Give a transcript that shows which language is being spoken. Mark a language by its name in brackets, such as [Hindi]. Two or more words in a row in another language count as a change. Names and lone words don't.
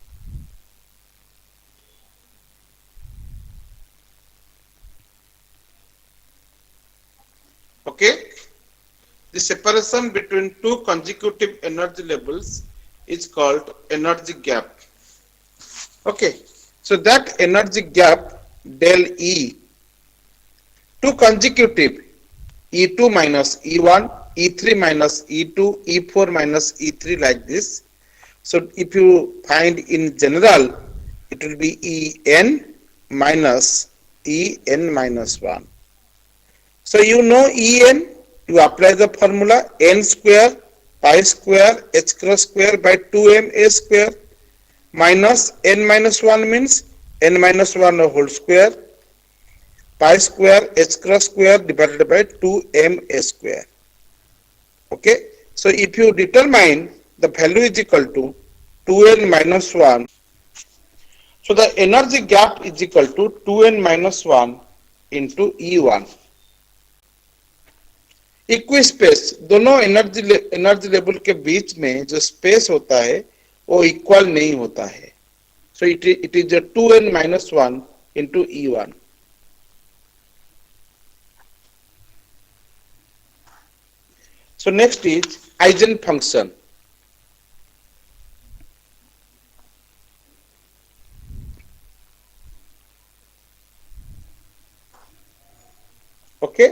[English] Okay? The separation between two consecutive energy levels is called energy gap. Okay, so that energy gap del E, two consecutive, E2 minus E1, E3 minus E2, E4 minus E3, like this. So if you find in general, it will be En minus En minus 1. So you know En, you apply the formula n square pi square h cross square by 2ma square minus n minus 1 means n minus 1 whole square pi square h cross square divided by 2ma square. Okay, so if you determine the value is equal to 2n minus 1, so the energy gap is equal to 2n minus 1 into E1. equi space, [Hindi] दोनों [English] energy level [Hindi] के बीच में जो स्पेस होता है वो इक्वल नहीं होता है. [English] so it is 2n minus 1 into E1. So next is Eigen function. Okay.